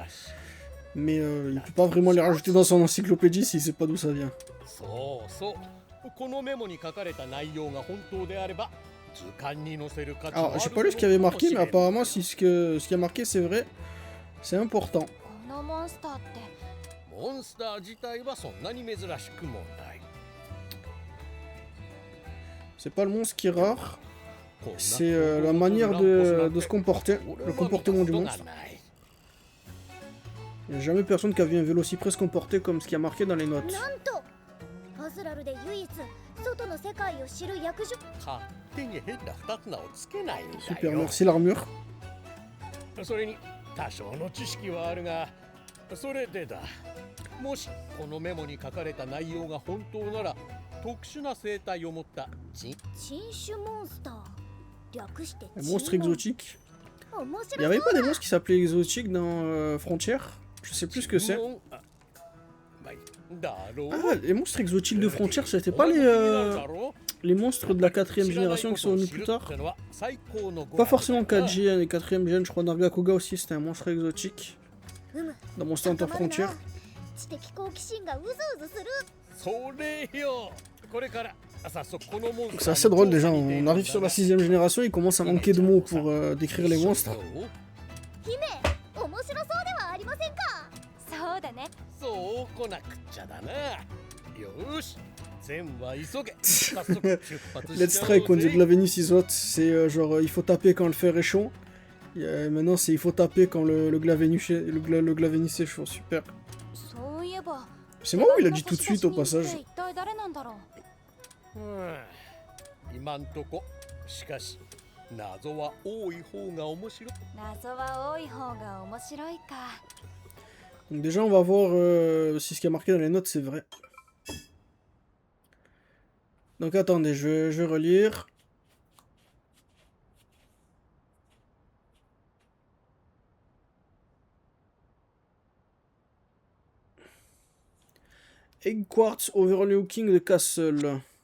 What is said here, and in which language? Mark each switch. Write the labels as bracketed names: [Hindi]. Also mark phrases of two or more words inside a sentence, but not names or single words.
[French] Mais il peut pas vraiment les rajouter dans son encyclopédie s'il sait pas d'où ça vient. Alors, j'ai pas lu ce qu'il y avait marqué, mais apparemment, si ce qui a marqué c'est vrai, c'est important. [Japanese] このモンスターって。モンスター自体はそんなに珍しくもない。 [French] C'est pas le monstre qui est rare, c'est la manière de se comporter, le comportement du monstre. Il n'y a jamais personne qui a vu un Vélocipre se comporter comme ce qui a marqué dans les notes. [Japanese] なんとアズラルで唯一外の世界を知る役所。勝手に変な二つ名をつけないんだよ。 [French] Super, merci l'armure. [Japanese] それに多少の知識はあるが、それでだ。もしこのメモに書かれた内容が本当なら、特殊な生態を持った珍種モンスター。略して [French] Monstre exotique. [Japanese] 面 [French] Il [Japanese] 白 [French] y avait [Japanese] そ [French] pas [Japanese] う [French] des [Japanese] だ。 [French] monstres qui s'appelaient exotiques dans Frontières? Je sais plus ce que c'est. Ah, les monstres exotiques de Frontières, c'était pas les monstres de la 4ème génération qui sont venus plus tard? Pas forcément 4G, les 4ème gen, je crois Nargacuga aussi, c'était un monstre exotique. [Japanese] うむ。 [French] Dans Monster Hunter Frontier. [Japanese] 知的好奇心がうずうずする。それよ。これから早速このモンス [French] C'est [Japanese] ター [French] assez drôle déjà, on arrive sur la 6ème génération, il commence à manquer de mots pour décrire les monstres. [Japanese] 姫、面白そうではありませんか。そうだね。そう来なくっちゃだな。よし。全は急げ。早速出発 [English] Let's [Japanese] しちゃお [English] try [Japanese] う [French] quand dit [Japanese] ぜ。 [French] Glavenus il saute, c'est genre il faut taper quand le fer est chaud. Et, maintenant c'est il faut taper quand le Glavenus est chaud, super. [Japanese] そういえば。 [French] C'est moi ou il a dit tout de suite au passage? [Japanese] 一体誰なんだろう。今んとこしかし謎は多い方が面白い。謎は多い方が面白いか。 [French] Donc déjà on va voir si ce qui a marqué dans les notes c'est vrai. Donc attendez, je vais relire. Egg Quartz Overlooking the Castle.